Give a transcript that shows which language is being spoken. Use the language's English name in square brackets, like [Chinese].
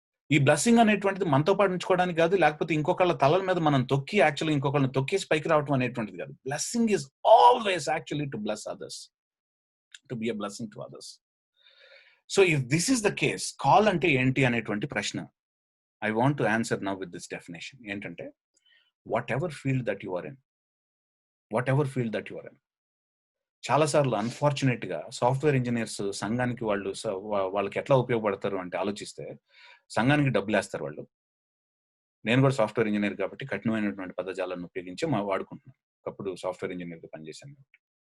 [Telugu] ఈ బ్లెస్సింగ్ అనేటువంటిది మనతో పాటు ఉంచుకోవడానికి కాదు, లేకపోతే ఇంకొకళ్ళ తలల మీద మనం తొక్కి యాక్చువల్లీ ఇంకొకళ్ళని తొక్కేసి పైకి రావడం అనేటువంటిది కాదు. [English] Blessing is always actually to bless others, to be a blessing to others. So if this is the case, [Telugu] call అంటే ఏంటి అనేటువంటి ప్రశ్న [English] I want to answer now with this definition. ఏంటంటే, whatever field that you are in, whatever field that you are in. [Telugu] చాలాసార్లు unfortunate గా software engineers సంఘానికి వాళ్ళకి ఎట్లా ఉపయోగపడతారు అంటే ఆలోచిస్తే, సంఘానికి డబ్బులు వేస్తారు వాళ్ళు. నేను కూడా సాఫ్ట్వేర్ ఇంజనీర్ కాబట్టి కఠినమైనటువంటి పదజాలను ఉపయోగించి వాడుకుంటున్నాను, ఒకప్పుడు సాఫ్ట్వేర్ ఇంజనీర్గా పనిచేశాను కాబట్టి.